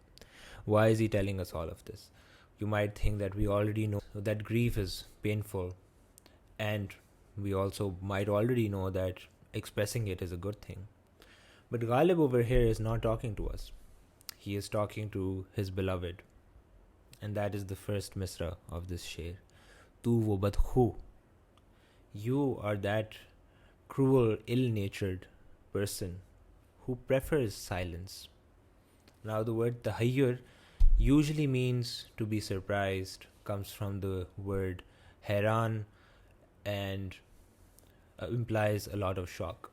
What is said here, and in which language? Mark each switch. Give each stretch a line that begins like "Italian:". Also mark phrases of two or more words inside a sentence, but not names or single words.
English: Why is he telling us all of this? You might think that we already know that grief is painful, and we also might already know that expressing it is a good thing. But Ghalib over here is not talking to us. He is talking to his beloved. And that is the first misra of this sher.
Urdu: تو وہ بدخو.
English: You are that cruel, ill-natured person who prefers silence. Now the word tahayyur usually means to be surprised, comes from the word hairan and implies a lot of shock.